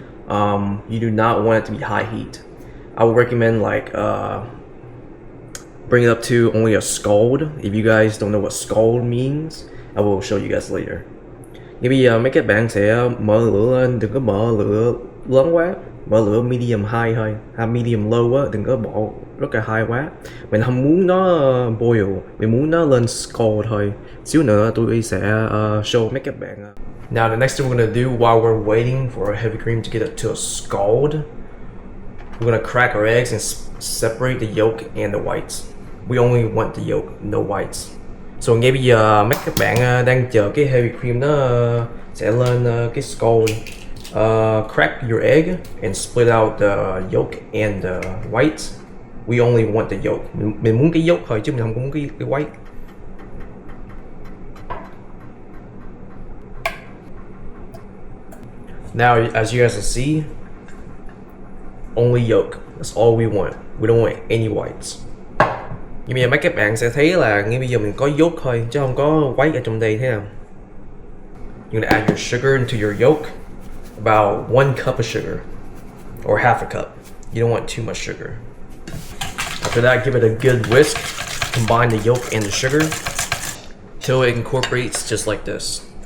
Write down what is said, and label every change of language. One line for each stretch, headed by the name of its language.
English: You do not want it to be high heat. I would recommend bring it up to only a scald. If you guys don't know what scald means, I will show you guys later.
Vietnamese: Ngay bây giờ mấy các bạn sẽ mở lửa lên, đừng có mở lửa lớn quá, mở lửa medium high thôi, medium low á, đừng có bỏ rất là high quá. Mình không muốn nó boil, mình muốn nó lên scald thôi. Xíu nữa tôi sẽ show mấy các bạn.
English: Now the next thing we're gonna do while we're waiting for our heavy cream to get it to a scald, we're gonna crack our eggs and separate the yolk and the whites. We only want the yolk, no whites.
Vietnamese: So ngay bây giờ mấy các bạn đang chờ cái heavy cream nó sẽ lên cái scald.
English: Crack your egg and split out the yolk and the whites. We only want the yolk.
Vietnamese: Mình muốn cái yolk thôi chứ mình không muốn cái white.
English: Now, as you guys can see, only yolk. That's all we want. We don't want any whites.
Vietnamese: Nhưng bây giờ mấy các bạn sẽ thấy là ngay bây giờ mình có yolk thôi chứ không có white ở trong đây, thế nào?
English: You're gonna add your sugar into your yolk, about 1 cup of sugar, or half a cup. You don't want too much sugar. After that, give it a good whisk. Combine the yolk and the sugar till it incorporates just like this.